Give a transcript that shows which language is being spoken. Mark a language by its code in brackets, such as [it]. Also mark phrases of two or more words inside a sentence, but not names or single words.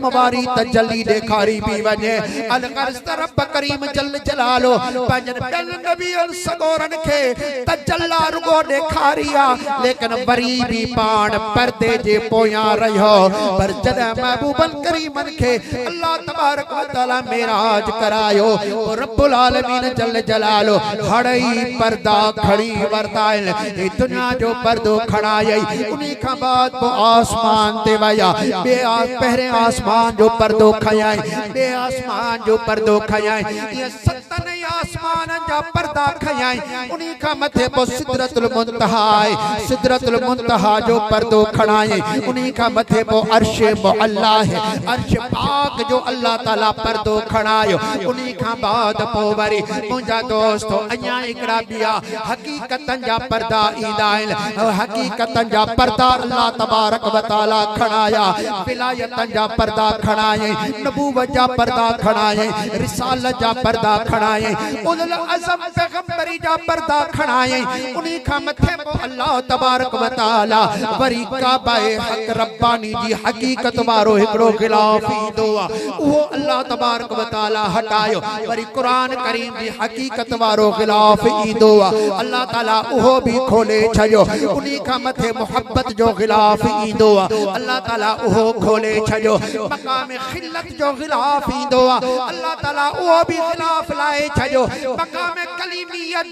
[sd] वारी तजल्ली ॾेखारी पई वञे अलगर्ज़ रब करीम [ar] جل جلاله [sd] पंहिंजनि ॿियनि नबियनि सगोरनि खे तजल्ला रुगो ॾेखारी आहे लेकिन वरी बि पाण पर्दे जे पोयां रहियो पर जॾहिं महबूबनि करीमनि खे [ar] الله تبارك وتعالى [sd] मेराज करायो [ar] رب العالمين جل جلاله [sd] हड़ई पर्दा खड़ी वरता आहिनि दुनिया जो पर्दो खणायई उन्हीं खां बाद पोइ आसमान ते विया पहिरें आसमान जो पर्दो खयाई ॿिए आसमान जो पर्दो खयाई ईअं सतनि आसमाननि जा पर्दा खयाई उन्हीं खां मथे पोइ सिदरतुल मुंतहा जो पर्दो खणाई उन्हीं खां मथे पोइ अर्श मुअल्ला है अर्श पाक जो अल्लाह ताला पर्दो खणायो उन्हीं खां बाद पोइ वरी मुंहिंजा दोस्तो अञा हिकिड़ा ॿिया हक़ीक़तनि जा पर्दा ईंदा आहिनि हक़ीक़तनि जा पर्दा [ar] الله تبارك وتعالى [sd] खणाया विलायतनि जा पर्दा खणायई नबूवत जा पर्दा खणायई रिसालत जा पर्दा खणायई उल अज़म पैगंबरी जा पर्दा खणायई उन्हीं खां मथे [ar] الله تبارك وتعالى [sd] वरी काबाए हक रब्बानी जी हकीकत वारो हिकड़ो गिलाफ ईंदो आहे उहो [ar] الله تبارك وتعالى [sd] हटायो वरी कुरान करीम जी हकीकत वारो गिलाफ ईंदो आहे अल्लाह ताला उहो भी खोले छॾियो उन्हीं खां मथे मोहब्बत जो गिलाफ ईंदो आहे अल्लाह ताला उहो खोले छॾियो मकाम खिलत जो गिलाफ ईंदो आहे अल्लाह ताला उहो भी गिलाफ लाए छॾियो मकाम कलीमियत